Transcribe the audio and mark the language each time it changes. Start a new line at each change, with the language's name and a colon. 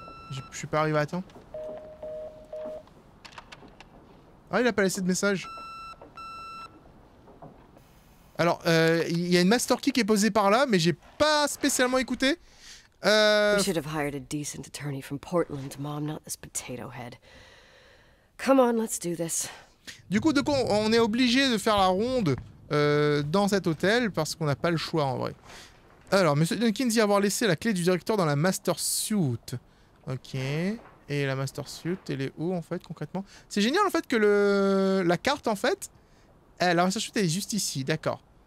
French: Je suis pas arrivé à temps. Ah, il a pas laissé de message. Alors, il y a une master key qui est posée par là, mais j'ai pas spécialement écouté.
English: We should have hired a decent attorney from Portland, Mom, not this potato head. Come on, let's do this.
French: Du coup, on est obligé de faire la ronde dans cet hôtel parce qu'on n'a pas le choix en vrai. Alors, Monsieur Jenkins dit avoir laissé la clé du directeur dans la master suite. Ok. Et la master suite, elle est où en fait concrètement? C'est génial en fait que la carte en fait, la master suite elle est juste ici, d'accord.